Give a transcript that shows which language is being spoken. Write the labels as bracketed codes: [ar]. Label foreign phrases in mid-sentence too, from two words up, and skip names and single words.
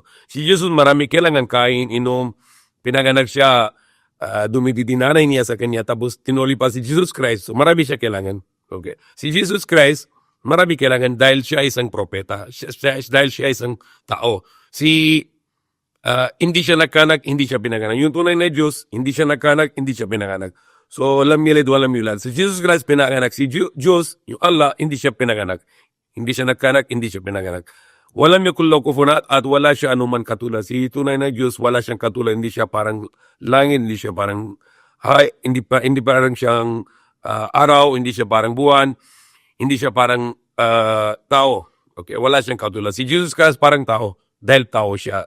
[tl] Si Jesus marami kailangan kain, inom, pinanganak siya, dumididinanay niya sa kanya, tapos tinuli pa si Jesus Christ. So marami siya kailangan. Okay. Si Jesus Christ, marami kailangan dahil siya isang propeta, dahil siya isang tao. Hindi siya nagkanak, hindi siya pinanganak. Yung tunay na Diyos, hindi siya nagkanak, hindi siya pinanganak. So, [ar] لم يلد ولم يولد. [tl] Si Jesus Christ pinanganak. Si Diyos, yung Allah, hindi siya pinanganak. Hindi siya nagkanak, hindi siya pinanganak. [ar] ولم يكن له كفوا [tl] at wala siya anuman katulad. Si tunay na Diyos, wala siyang katulad. Hindi siya parang langit, hindi siya parang hindi parang siyang araw, hindi siya parang buwan, hindi siya parang tao. Okay, wala siyang katulad. Si Jesus Christ parang tao dahil tao siya.